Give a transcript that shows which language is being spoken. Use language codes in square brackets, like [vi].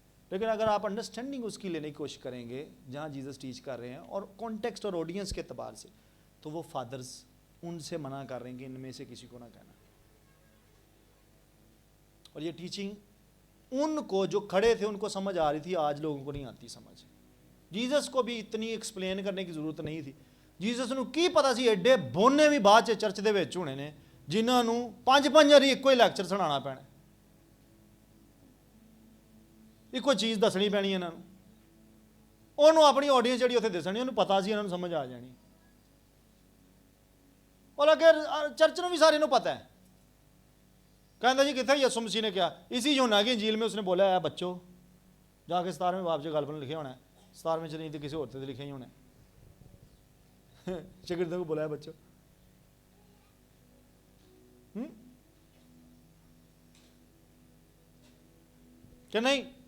[hi] लेकिन अगर आप अंडरस्टैंडिंग उसकी लेने की कोशिश करेंगे जहां जीसस टीच कर रहे हैं और कॉन्टेक्स्ट और ऑडियंस के एतबार से, तो वो फादर्स उनसे मना कर रहे हैं कि इनमें से किसी को ना कहना। और ये टीचिंग उनको जो खड़े थे उनको समझ आ रही थी, आज लोगों को नहीं आती समझ। जीसस को भी इतनी एक्सप्लेन करने की जरूरत नहीं थी। [pa] जीसस ਨੂੰ ਕੀ ਪਤਾ ਸੀ ਐਡੇ ਬੋਨੇ ਵੀ ਬਾਅਦ ਚ ਚਰਚ ਦੇ ਵਿੱਚ ਹੋਣੇ ਨੇ ਜਿਨ੍ਹਾਂ ਨੂੰ 5-5 ਵਾਰੀ ਇੱਕੋ ਹੀ ਲੈਕਚਰ ਸੁਣਾਉਣਾ ਪੈਣਾ, ਇੱਕੋ ਚੀਜ਼ ਦੱਸਣੀ ਪੈਣੀ ਇਹਨਾਂ ਨੂੰ। ਉਹਨੂੰ ਆਪਣੀ ਆਡੀਅנס ਜਿਹੜੀ ਉੱਥੇ ਦੱਸਣੀ, ਉਹਨੂੰ ਪਤਾ ਸੀ ਇਹਨਾਂ ਨੂੰ ਸਮਝ ਆ ਜਾਣੀ। ਔਰ ਅਗਰ ਚਰਚ ਨੂੰ ਵੀ ਸਾਰੇ ਨੂੰ ਪਤਾ [hi] है, कहता जी कितना यीशु मसीह ने क्या, इसी यूहन्ना की इंजील में उसने बोला है बच्चों, जाके 17वें बाब से गल पर लिखे होना है, 17वें नहीं तो किसी और से लिखे ही होना है। शागिर्दों को बोला है बच्चों, क्या नहीं?